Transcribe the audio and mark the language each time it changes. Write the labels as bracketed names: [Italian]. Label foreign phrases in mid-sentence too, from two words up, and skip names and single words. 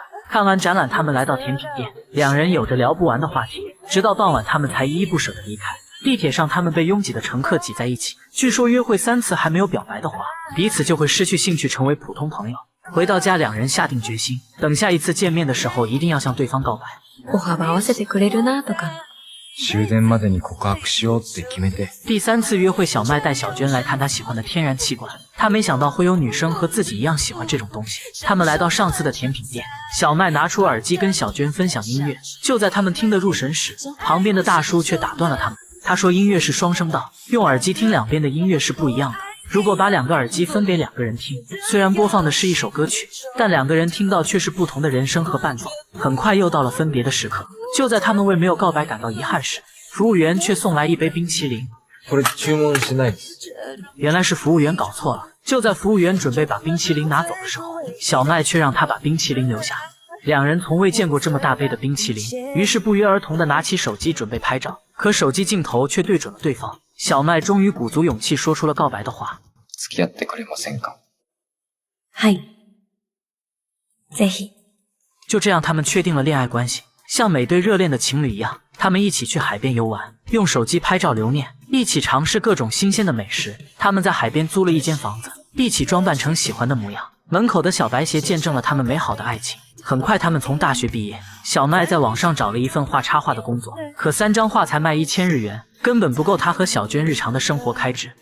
[Chinese] 看完展览，他们来到甜品店，两人有着聊不完的话题，直到傍晚，他们才依依不舍地离开。地铁上，他们被拥挤的乘客挤在一起。据说约会3次还没有表白的话，彼此就会失去兴趣，成为普通朋友。回到家，两人下定决心，等下一次见面的时候，一定要向对方告白。 [Japanese] 歩幅合わせてくれるなとか。終電までに告白しようって決めて。 [Chinese] 第3次约会，小麦带小娟来看她喜欢的天然气罐，他没想到会有女生和自己一样喜欢这种东西。他们来到上次的甜品店，小麦拿出耳机跟小娟分享音乐。就在他们听得入神时，旁边的大叔却打断了他们。他说音乐是双声道，用耳机听两边的音乐是不一样的。如果把2个耳机分给2个人听，虽然播放的是一首歌曲，但2个人听到却是不同的人声和伴奏。很快又到了分别的时刻，就在他们为没有告白感到遗憾时，服务员却送来一杯冰淇淋。 [Japanese] これ注文しないです。 [Chinese] 原来是服务员搞错了。就在服务员准备把冰淇淋拿走的时候，小麦却让他把冰淇淋留下。两人从未见过这么大杯的冰淇淋，于是不约而同地拿起手机准备拍照，可手机镜头却对准了对方。小麦终于鼓足勇气说出了告白的话： [Japanese] 付き合ってくれませんか？はい。ぜひ。 [Chinese] 就这样，他们确定了恋爱关系，像每对热恋的情侣一样，他们一起去海边游玩，用手机拍照留念，一起尝试各种新鲜的美食。他们在海边租了一间房子，一起装扮成喜欢的模样。门口的小白鞋见证了他们美好的爱情。很快，他们从大学毕业，小麦在网上找了一份画插画的工作，可3张画才卖1000日元，根本不够他和小娟日常的生活开支。